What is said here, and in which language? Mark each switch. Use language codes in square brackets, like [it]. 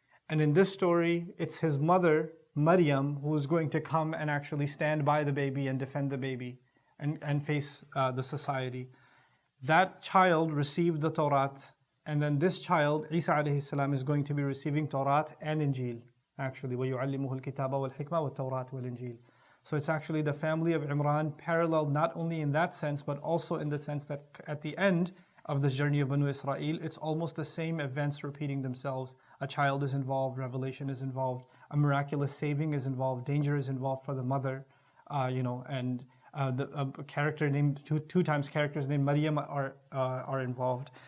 [en] And in this story, it's his mother, Maryam, who is going to come and actually stand by the baby and defend the baby and face the society. That child received the Torah, and then this child, Isa alayhi salam, is going to be receiving Torah and Injil. Actually, [ar] وَيُعَلِّمُهُ الْكِتَابَ وَالْحِكْمَةَ وَالتَّوْرَاةَ وَالْإِنجِيلَ. [en] So it's actually the family of Imran paralleled not only in that sense, but also in the sense that at the end of this journey of Banu Israel, it's almost the same events repeating themselves. A child is involved, revelation is involved, a miraculous saving is involved, danger is involved for the mother, and the character named, two times characters named Maryam are involved.